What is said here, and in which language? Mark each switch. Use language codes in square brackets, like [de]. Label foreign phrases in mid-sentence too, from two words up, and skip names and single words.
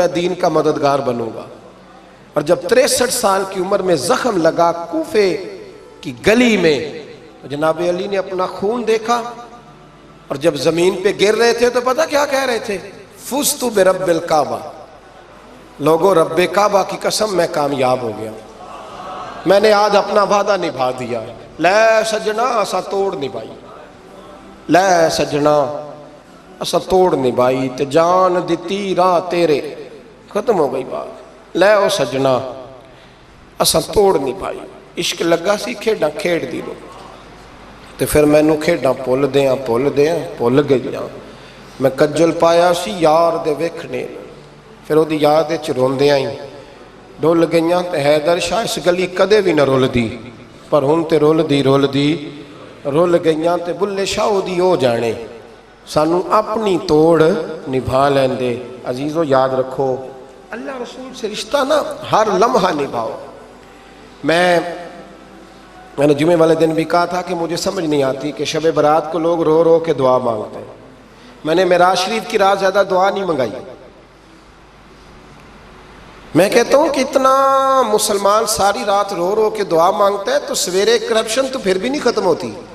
[ur] دین کا مددگار بنوں گا، اور جب 63 سال کی عمر میں زخم لگا کوفے کی گلی میں تو جناب علی نے اپنا خون دیکھا، اور جب زمین پہ گر رہے تھے تو پتہ کیا کہہ رہے تھے، [ar] فزت برب الکعبہ، [ur] لوگوں رب کعبہ کی قسم میں کامیاب ہو گیا، میں نے آج اپنا وعدہ نبھا دیا، [pa] لے سجنا اسا توڑ نبھائی، لے سجنا اسا توڑ نبھائی تے جان دتی راہ تیرے، ختم ہو گئی بات، لے او سجنا اسا توڑ نبھائی، عشق لگا سی کھیڈاں کھیڑ دی لو تے پھر مینوں کھیڈاں بھول گئیاں، میں کجل پایا سی یار دے ویکھنے، پھر وہ دی یاد وچ روندیاں ہی ڈول گئیاں تے حیدر شاہ اس گلی کدے بھی نہ رول دی، پر ہن تے رول گئیاں تے بلے شاہ دی او جانے، سانو اپنی توڑ نبھا لیندے۔ [ur] عزیزو یاد رکھو اللہ رسول سے رشتہ نا ہر لمحہ نبھاؤ۔ میں نے جمعے والے دن بھی کہا تھا کہ مجھے سمجھ نہیں آتی کہ شب برات کو لوگ رو رو کے دعا مانگتے ہیں، میں نے معراج شریف کی رات زیادہ دعا نہیں منگائی، میں کہتا ہوں کہ اتنا مسلمان ساری رات رو رو کے دعا مانگتا ہے تو سویرے کرپشن تو پھر بھی نہیں ختم ہوتی۔